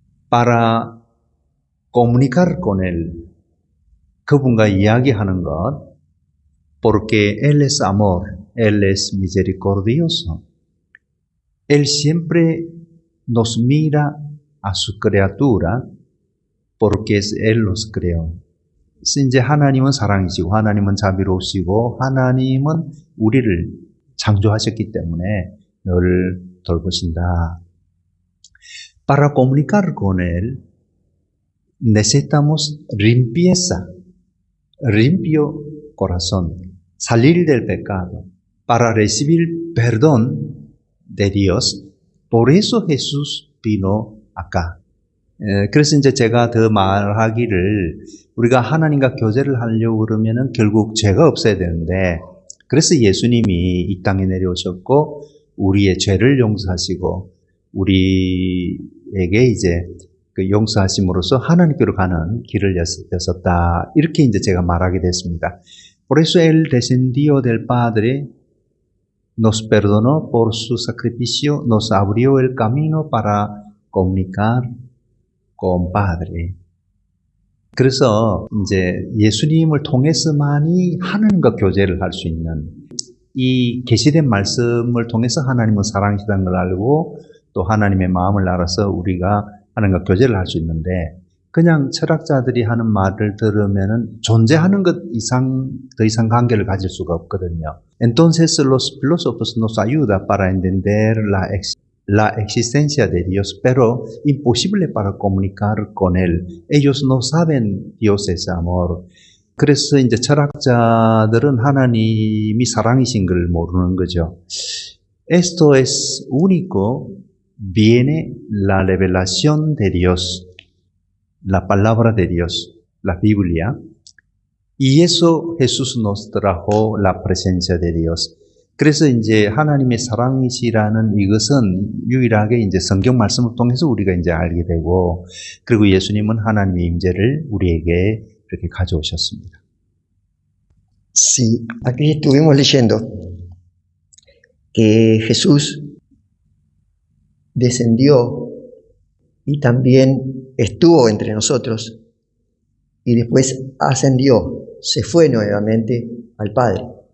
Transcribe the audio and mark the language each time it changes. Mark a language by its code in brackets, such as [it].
[es] Para comunicar con él, [ko] 그분과 이야기하는 것, [es] porque él es amor, él es misericordioso. Él siempre nos mira a su criatura porque él los creó. [ko] 이제 하나님은 사랑이시고 하나님은 자비로우시고 하나님은 우리를 창조하셨기 때문에 너를 돌보신다. [es] Para comunicar con Él, necesitamos limpieza, limpio corazón, salir del pecado, para recibir perdón de Dios. Por eso Jesús vino acá. [ko] 그래서 이제 제가 더 말하기를, 우리가 하나님과 교제를 하려고 그러면은 결국 죄가 없어야 되는데, 그래서 예수님이 이 땅에 내려오셨고, 우리의 죄를 용서하시고, 우리에게 이제 그 용서하심으로써 하나님께로 가는 길을 여셨다. 이렇게 이제 제가 말하게 됐습니다. [es] Por eso Él descendió del Padre, nos perdonó por su sacrificio, nos abrió el camino para comunicar con Padre. [ko] 그래서 이제 예수님을 통해서만이 하나님과 교제를 할 수 있는, 이 계시된 말씀을 통해서 하나님은 사랑이시다는 걸 알고 또 하나님의 마음을 알아서 우리가 하나님과 교제를 할 수 있는데, 그냥 철학자들이 하는 말을 들으면은 존재하는 것 이상, 더 이상 관계를 가질 수가 없거든요. [es] Entonces los filósofos nos ayudan para entender la existencia de Dios, pero imposible para comunicar con Él. Ellos no saben Dios es amor. [ko] 그래서 이제 철학자들은 하나님이 사랑이신 걸 모르는 거죠. [es] Esto es único, viene la revelación de Dios, la palabra de Dios, la Biblia, y eso Jesús nos trajo la presencia de Dios. [ko] 그래서 이제 하나님의 사랑이시라는 이것은 유일하게 이제 성경 말씀을 통해서 우리가 이제 알게 되고, 그리고 예수님은 하나님의 임재를 우리에게 이렇게 가져오셨습니다. [es] Sí, aquí estuvimos leyendo que Jesús descendió y también estuvo entre nosotros y después ascendió, se fue nuevamente al Padre.